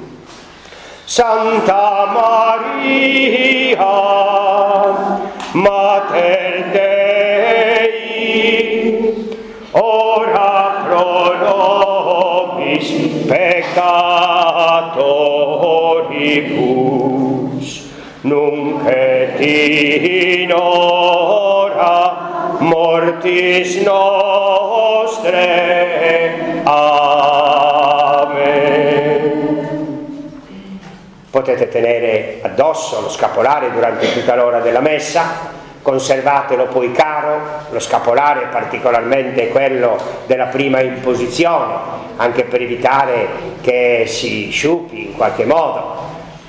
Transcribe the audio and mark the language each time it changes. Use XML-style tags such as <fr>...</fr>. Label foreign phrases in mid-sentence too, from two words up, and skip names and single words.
<la>Santa Maria, Mater Dei, ora pro nobis peccatoribus, nunc et in hora mortis nostre. Amen.</la> <it>Potete tenere addosso lo scapolare durante tutta l'ora della messa, conservatelo poi caro, lo scapolare, particolarmente quello della prima imposizione, anche per evitare che si sciupi in qualche modo.</it>